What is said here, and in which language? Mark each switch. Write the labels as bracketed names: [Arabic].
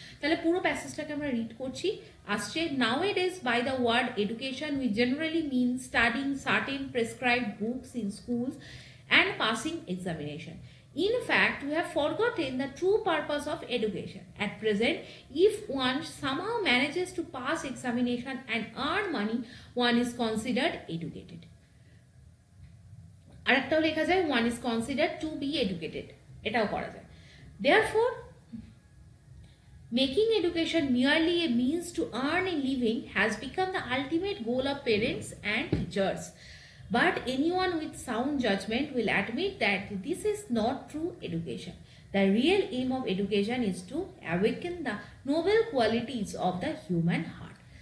[Bangla] তাহলে পুরো প্যাসেজটাকে আমরা রিড করছি। আসছে, [English] Now it is by the word education we generally mean studying certain prescribed books in schools and passing examination. In fact, we have forgotten the true purpose of education. At present, if one somehow manages to pass examination and earn money, one is considered educated. [Bangla] আরেকটাও লেখা যায়, [English] one is considered to be educated, [Bangla] এটাও করা যায়। [English] Therefore, making education merely a means to earn a living has become the ultimate goal of parents and teachers. But anyone with sound judgment will admit that this is not true education. The real aim of education is to awaken the noble qualities of the human heart.